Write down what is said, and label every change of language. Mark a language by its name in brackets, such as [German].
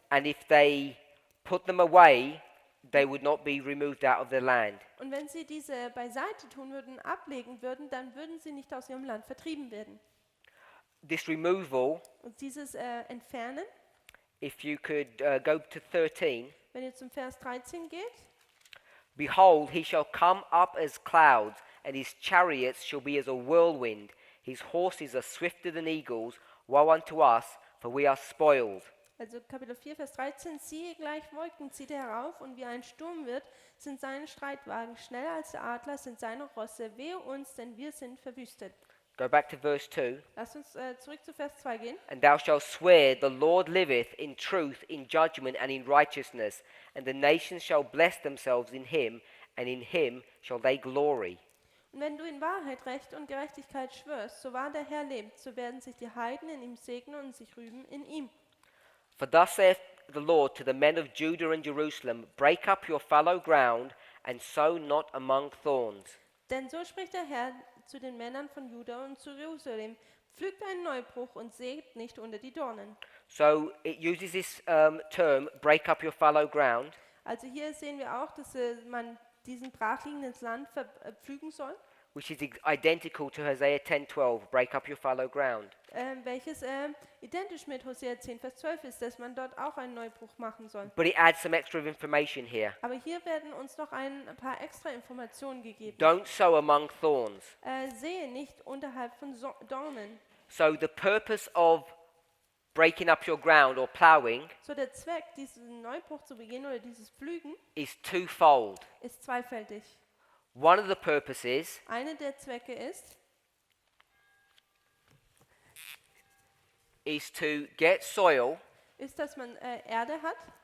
[English] and if they put them away, they would not be removed out of their land. [German] Und wenn sie diese beiseite tun würden, ablegen würden, dann würden sie nicht aus ihrem Land vertrieben werden. [English] This removal, [German] Und dieses Entfernen, [English] if you could go to 13, [German] wenn ihr zum Vers 13 geht, [English] behold, he shall come up as clouds, and his chariots shall be as a whirlwind. His horses are swifter than eagles. Woe unto us, for we are spoiled. [German] also Kapitel 4, Vers 13, siehe, gleich Wolken zieht er herauf, und wie ein Sturm wird, sind seine Streitwagen, schneller als der Adler sind seine Rosse, wehe uns, denn wir sind verwüstet. [English] Go back to verse 2. [German] Lasst uns zurück zu Vers 2 gehen. [English] And thou shalt swear, the Lord liveth, in truth, in judgment, and in righteousness. And the nations shall bless themselves in him, and in him shall they glory. [German] Und wenn du in Wahrheit, Recht und Gerechtigkeit schwörst, so wahr der Herr lebt, so werden sich die Heiden in ihm segnen und sich rühmen in ihm. [English] For thus saith the Lord to the men of Judah and Jerusalem, break up your fallow ground, and sow not among thorns. [German] Denn so spricht der Herr zu den Männern von Juda und zu Jerusalem, pflügt einen Neubruch und sägt nicht unter die Dornen. [English] So it uses this term, break up your fallow ground, [German] Also hier sehen wir auch, dass man diesen brachliegendes Land pflügen soll, [English] which is identical to Hosea 10:12, break up your fallow ground. [German] welches identisch mit Hosea 10, Vers 12 ist, dass man dort auch einen Neubruch machen soll. [English] But it adds some extra information here. [German] Aber hier werden uns noch ein paar extra Informationen gegeben. [English] Don't sow among thorns. [German] Sehe nicht unterhalb von Dornen. [English] So the purpose of breaking up your ground or plowing [German] So der Zweck, diesen Neubruch zu begehen oder dieses Pflügen, [English] is twofold. [German] ist zweifältig. [English] One of the purposes [German] Einer der Zwecke [English] is to get soil, [German] ist, dass man Erde hat,